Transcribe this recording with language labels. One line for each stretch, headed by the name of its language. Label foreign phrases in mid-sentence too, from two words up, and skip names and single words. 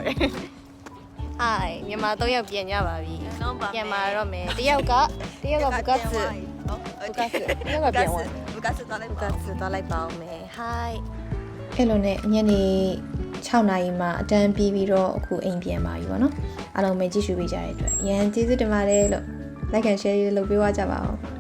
Burmese: မြန်မာ3ယောက်ပြန်ကြပါပြီပြန်มาတော့မယ်တယောက်ကဘုကတ်စ်တယောက်ကပြန်ဝင်ဘုကတ်စ်သွားလိုက်ပါဦးမယ် Hi အဲ့လိုနဲ့ညနေ6နာရီမှအတန်းပြီးပြီးတော့အခုအိမ်ပြန်ပါပြီပေါ့နော်အားလုံးပဲကြည့်ရှုပေးကြတဲ့အတွက်အရင်ကျေးဇူးတင်ပါတယ်လို့
English: like and share
Burmese: လုပ်ပေးကြပါဦး